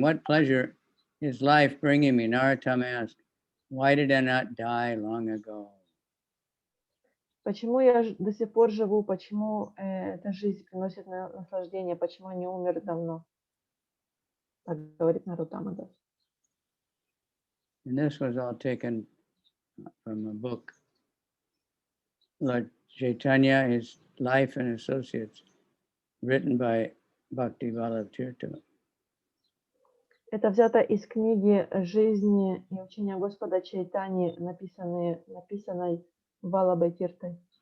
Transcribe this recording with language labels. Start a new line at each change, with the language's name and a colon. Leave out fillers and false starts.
English: What pleasure is life bringing me? Narottama asked, why did I not die long ago?
Russian: Почему я до сих пор живу? Почему эта жизнь приносит наслаждение? Почему я не умер давно? Так говорит Нароттама Дас.
English: And this was all taken from a book, Lord Chaitanya, His Life and Associates, written by Bhakti Vallabh Tirtha.
Russian: Это взято из книги «Жизни и учения Господа Чайтани», написанной Валабхой Тиртой.